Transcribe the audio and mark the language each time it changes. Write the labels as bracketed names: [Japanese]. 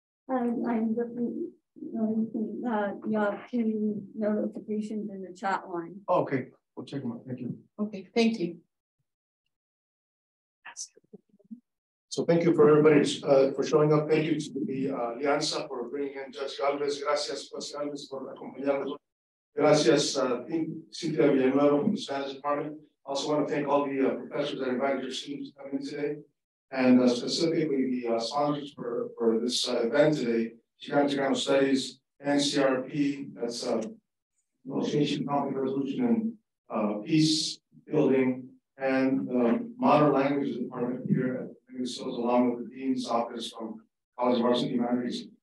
[English] I'm looking, you have 2 notifications in the chat line. Oh, okay, we'll check them out. Thank you. Okay, thank you. So thank you for everybody for showing up. Thank you to the Alianza for bringing in Judge Gálvez. [Spanish] Gracias, Judge Gálvez, por acompañarnos. Gracias, [English] Cynthia Villanueva from the Spanish Department. Also want to thank all the professors that invited your students to come in today, and specifically the sponsors for this event today, Chicano Studies, NCRP, that's Negotiation, Conflict Resolution, and Peace Building, and the Modern Languages Department here at Miguel, along with the Dean's Office from College of Arts and Humanities.